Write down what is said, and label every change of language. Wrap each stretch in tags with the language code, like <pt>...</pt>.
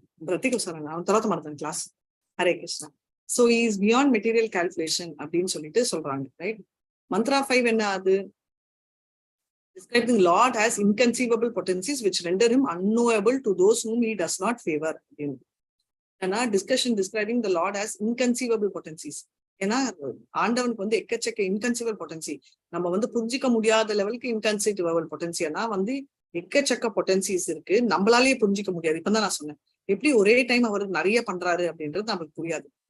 <ta>Radhika sir, நான் தரத்த மாட்டேன் class. Hare Krishna.</ta> <en>So he is beyond material calculation</en> <ta>அப்படின்னு சொல்லிட்டு சொல்றாங்க, ரைட்? மந்த்ரா 5 என்ன அது?</ta> <en>Describing Lord has inconceivable potencies which render him unknowable to those whom he does not favor.</en> <ta>ஏன்னா</ta> <en>discussion describing the Lord has inconceivable potencies.</en> <ta>ஏன்னா ஆண்டவனுக்கு வந்து எக்கச்சக்க இன்கன்சீவபிள் பொட்டன்சி, நம்ம வந்து புரிஞ்சிக்க முடியாத லெவலுக்கு இன்கன்சீவபிள் பொட்டன்சி. ஏன்னா வந்து எக்கச்சக்க பொட்டன்சிஸ் இருக்கு, நம்மளாலேயே புரிஞ்சிக்க முடியாது. இப்பதான் நான் சொன்னேன் எப்படி ஒரே டைம் அவர் நிறைய பண்றாரு அப்படின்றது நமக்கு புரியாது.</ta>